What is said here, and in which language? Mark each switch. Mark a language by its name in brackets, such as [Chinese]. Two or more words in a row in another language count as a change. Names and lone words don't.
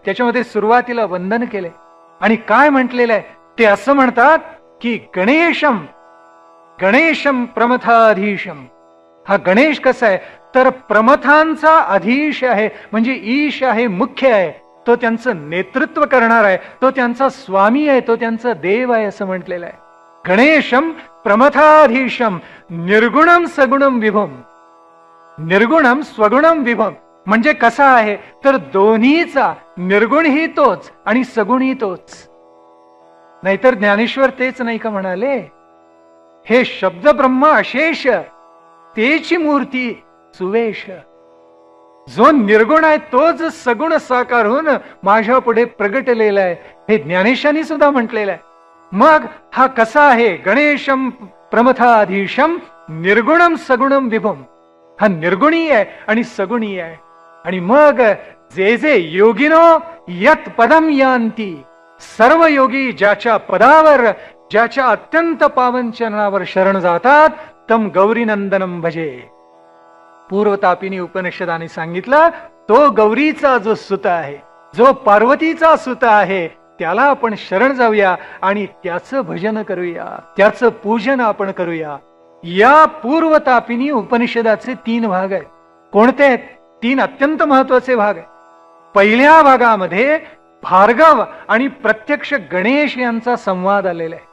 [Marathi] त्याच्यामध्ये सुरुवातीला वंदन केले आणि काय म्हटलेलं आहे ते असं म्हणतात की [Sanskrit] गणेशम, गणेशम प्रमथाधीशम. [Marathi] हा गणेश कसा आहे तर प्रमथांचा अधीश आहे, म्हणजे ईश आहे, मुख्य आहे. तो त्यांचं नेतृत्व करणार आहे, तो त्यांचा स्वामी आहे, तो त्यांचा देव आहे असं म्हटलेलं आहे. [Sanskrit] गणेशम प्रमथाधीशम निर्गुणम सगुणम विभम. निर्गुणम स्वगुणम विभम [Marathi] म्हणजे कसा आहे तर दोन्हीचा, निर्गुणही तोच आणि सगुणही तोच. नाहीतर ज्ञानेश्वर तेच नाही का म्हणाले, हे शब्द ब्रह्म अशेष तेची मूर्ती सुवेश. जो निर्गुण आहे तोच सगुण साकार होऊन माझ्या पुढे प्रगटलेला आहे, हे ज्ञानेशांनी सुद्धा म्हटलेलं आहे. मग हा कसा आहे, [Sanskrit] गणेशम प्रमथाधीशम निर्गुणम सगुणम विभम. [Marathi] हा निर्गुणी आहे आणि सगुणी आहे. आणि मग [Sanskrit] जे जे योगिनो यत पदम यांती, [Marathi] सर्व योगी ज्याच्या पदावर, ज्याच्या अत्यंत पावन चरणावर शरण जातात, [Sanskrit] तम गौरीनंदनम भजे. [Marathi] पूर्वतापिनी उपनिषदाने सांगितलं, तो गौरीचा जो सुत आहे, जो पार्वतीचा सुत आहे, त्याला आपण शरण जाऊया आणि त्याचं भजन करूया, त्याचं पूजन आपण करूया. या पूर्वतापिनी उपनिषदाचे 3 भाग आहेत. कोणते आहेत? 3 अत्यंत महत्वाचे भाग आहेत. पहिल्या भागामध्ये भार्गव आणि प्रत्यक्ष गणेश यांचा संवाद आलेला आहे.